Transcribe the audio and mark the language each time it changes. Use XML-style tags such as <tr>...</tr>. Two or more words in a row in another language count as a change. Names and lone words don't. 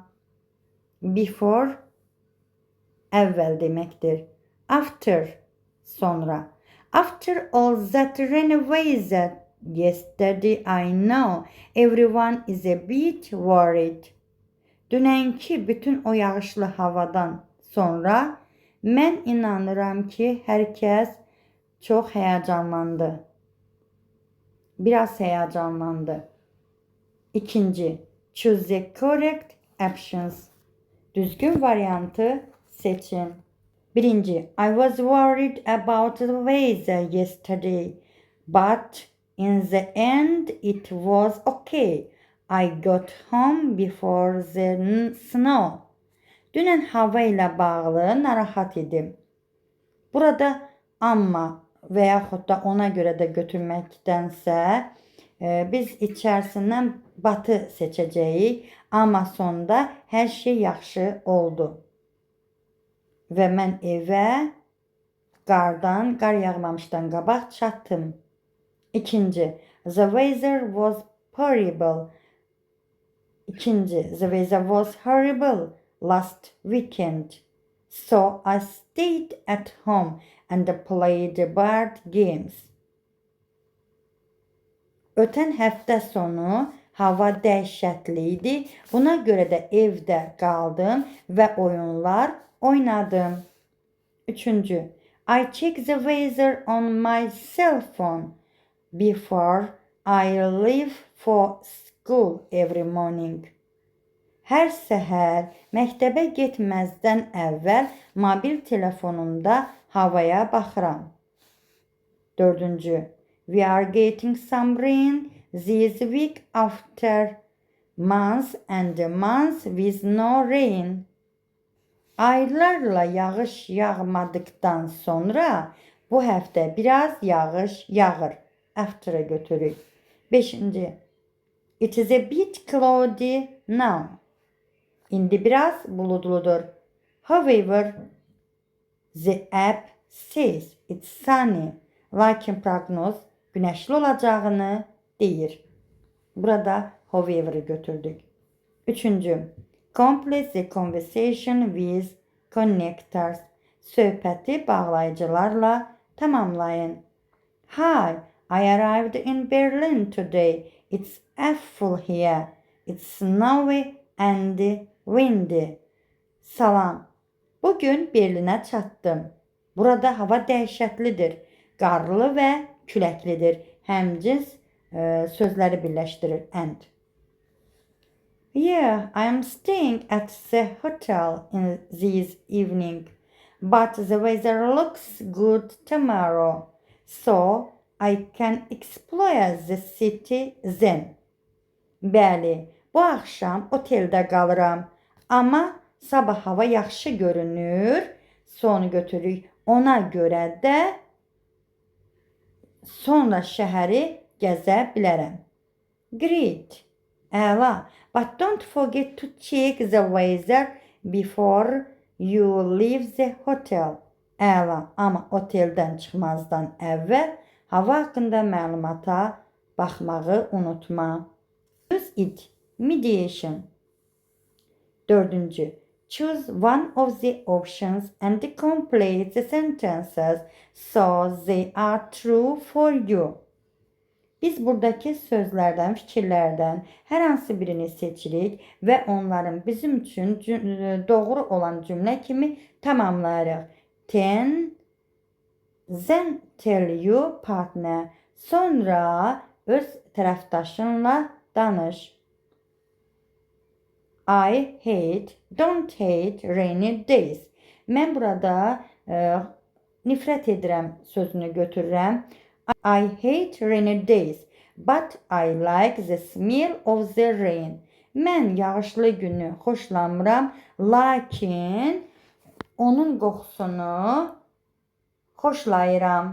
<az>Before əvvəl deməkdir. After sonra.</az> <en>After all that rain weather yesterday, I know everyone is a bit worried.</en> <az>Dünənki bütün o yağışlı havadan sonra mən inanıram ki, hər kəs çox həyəcanlandı. Biraz həyəcanlandı. İkinci,</az> <en>choose the correct options.</en> <az>Düzgün variantı seçin. Birinci,</az> <en>I was worried about the weather yesterday, but in the end it was okay. I got home before the snow.</en> <az>Dünən hava ilə bağlı narahat idim. Burada amma və yaxud da ona görə də götürməkdənsə biz içərisindən batı seçəcəyik. Amma sonda hər şey yaxşı oldu. Və mən evə qar yağmamışdan qabaq çatdım. İkinci,</az> <en>the weather was horrible. İkinci, the weather was horrible last weekend. So I stayed at home and played board games.</en> <az>Ötən həftə sonu hava dəhşətli idi. Buna görə də evdə qaldım və oyunlar oynadım. Üçüncü,</az> <en>I check the weather on my cell phone before I leave for school every morning.</en> <az>Hər səhər məktəbə getməzdən əvvəl mobil telefonumda havaya baxıram. Dördüncü,</az> <en>we are getting some rain this week after months and months with no rain.</en> <az>Aylarla yağış yağmadıktan sonra bu həftə biraz yağış yağır. After'a götürük. Beşinci,</az> <en>it is a bit cloudy now.</en> <az>İndi biraz buludludur.</az> <en>However, the app says it's sunny.</en> <az>Lakin proqnoz güneşli olacağını deyir. Burada however'ı götürdük. Üçüncü,</az> <en>complete the conversation with connectors.</en> <az>Söhbəti bağlayıcılarla tamamlayın.</az> <en>Hi, I arrived in Berlin today. It's awful here. It's snowy and windy.</en> <az>Salam. Bugün Berlinə çatdım. Burada hava dəhşətlidir. Qarlı və küləklidir. Həmcins sözləri birləşdirir.</az> <en>And. Yeah, I am staying at the hotel in this evening. But the weather looks good tomorrow. So I can explore the city then.</en> <az>Bəli, bu axşam oteldə qalıram. Amma sabah hava yaxşı görünür. Sonu götürük. Ona görə də sonra şəhəri gəzə bilərəm.</az> <en>Great. Əla. But don't forget to check the weather before you leave the hotel.</en> <az>Əla. Amma oteldən çıxmazdan əvvəl hava haqqında məlumata baxmağı unutma.</az> <en>Use it. Mediation. Dördüncü. Choose one of the options and complete the sentences so they are true for you.</en> <az>Biz buradakı sözlərdən, fikirlərdən hər hansı birini seçirik və onların bizim üçün doğru olan cümlə kimi tamamlayırıq.</az> <en>Then tell your partner.</en> <az>Sonra öz tərəfdaşınla danış.</az> <en>Don't hate rainy days.</en> <az>Mən burada nifrət edirəm sözünü götürürəm.</az> <en>I hate rainy days, but I like the smell of the rain.</en> <az>Mən yağışlı günü xoşlamıram, lakin onun qoxusunu xoşlayıram.</az>